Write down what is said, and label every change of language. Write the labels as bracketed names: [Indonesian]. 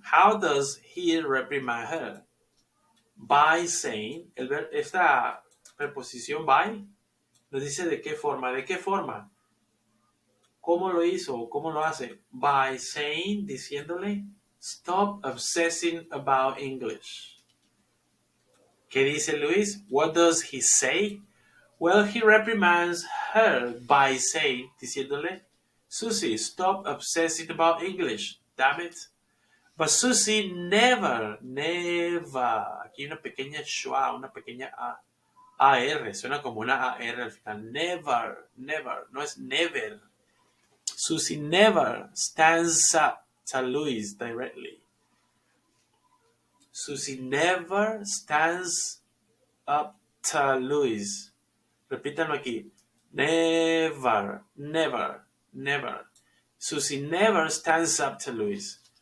[English] How does he reprimand her? [Spanish] By saying, esta preposición by nos dice de qué forma. ¿De qué forma? ¿Cómo lo hizo? ¿Cómo lo hace? [English] By saying, diciéndole, stop obsessing about English. [Spanish] ¿Qué dice Luis? [English] What does he say? Well, he reprimands her by saying, diciéndole, Susie, stop obsessing about English, damn it. But Susie never, [Spanish] aquí una pequeña schwa, una pequeña A. AR, suena como una AR al final. Never, never, no es never. [English] Susie never stands up to Louis directly. Susie never stands up to Louis. [Spanish] Repítanlo aquí. [English] Never, never, never. Susie never stands up to Louis.